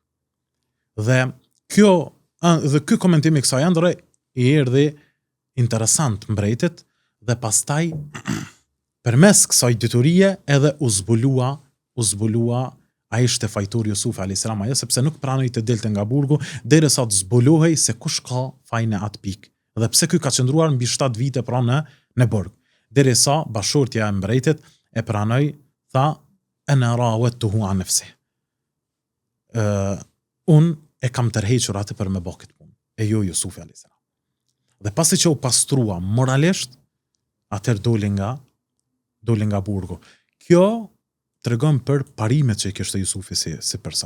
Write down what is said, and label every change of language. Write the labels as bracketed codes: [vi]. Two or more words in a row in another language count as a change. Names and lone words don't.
[sq] Dhe ky komentim i kësaj ëndre i erdhi interesant mbretit dhe pastaj përmes kësaj diturie edhe u zbulua ai ishte fajtori Jusufi [ar] عليه السلام [sq] ajo sepse nuk pranoi të delte nga burgu derisa të zbulohej se kush ka fajin e atë pikë. Dhe pse ky ka qëndruar mbi 7 vite pra në burg. Derisa bashortja e mbretit e pranoi, tha [ar] أنا راودته عن نفسه. [sq] Un e kam tërhequr atë për me bë këtë punë. E jo Jusufi [ar] عليه السلام. [sq] Dhe pasi që u pastrua moralisht, atëherë doli nga burgu. Kjo tregon për parimet që i kishte Jusufi si person.